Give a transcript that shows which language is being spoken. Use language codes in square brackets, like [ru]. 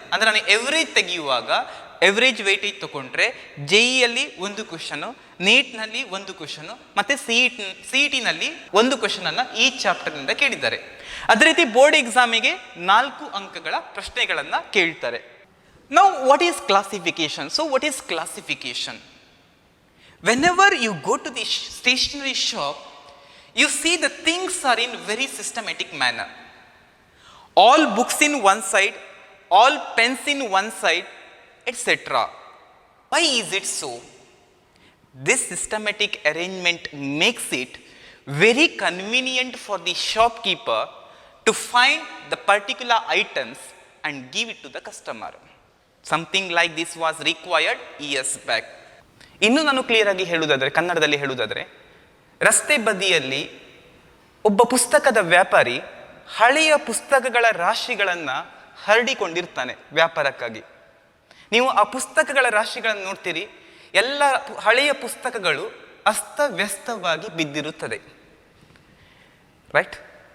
[kn] ಅಂದರೆ ನಾನು ಎವರೇಜ್ ತೆಗೆಯುವಾಗ ಎವರೇಜ್ ವೇಟೇಜ್ ತಗೊಂಡ್ರೆ JEEಯಲ್ಲಿ 1 ಕ್ವಶನು, ನೀಟ್ನಲ್ಲಿ 1 ಕ್ವಶನು, ಮತ್ತು CETನಲ್ಲಿ 1 ಕ್ವಶನನ್ನು ಈ ಚಾಪ್ಟರ್ನಿಂದ ಕೇಳಿದ್ದಾರೆ. ಅದೇ ರೀತಿ ಬೋರ್ಡ್ ಎಕ್ಸಾಮಿಗೆ 4 ಅಂಕಗಳ ಪ್ರಶ್ನೆಗಳನ್ನು ಕೇಳ್ತಾರೆ. [en] Now what is classification? So what is classification? Whenever you go to the stationery shop, you see the things are in very systematic manner. All books in one side, all pens in one side, etc. Why is it so? This systematic arrangement makes it very convenient for the shopkeeper to find the particular items and give it to the customer. Something like this was required years back. [kn] ಇನ್ನು ನಾನು clear ಆಗಿ ಹೇಳುವುದಾದರೆ, ಕನ್ನಡದಲ್ಲಿ ಹೇಳುವುದಾದರೆ, ರಸ್ತೆ ಬದಿಯಲ್ಲಿ ಒಬ್ಬ ಪುಸ್ತಕದ ವ್ಯಾಪಾರಿ ಹಳೆಯ ಪುಸ್ತಕಗಳ ರಾಶಿಗಳನ್ನು ಹರಡಿಕೊಂಡಿರ್ತಾನೆ ವ್ಯಾಪಾರಕ್ಕಾಗಿ. ನೀವು ಆ ಪುಸ್ತಕಗಳ ರಾಶಿಗಳನ್ನು ನೋಡ್ತೀರಿ, ಎಲ್ಲ ಹಳೆಯ ಪುಸ್ತಕಗಳು ಅಸ್ತವ್ಯಸ್ತವಾಗಿ ಬಿದ್ದಿರುತ್ತದೆ, ರೈಟ್?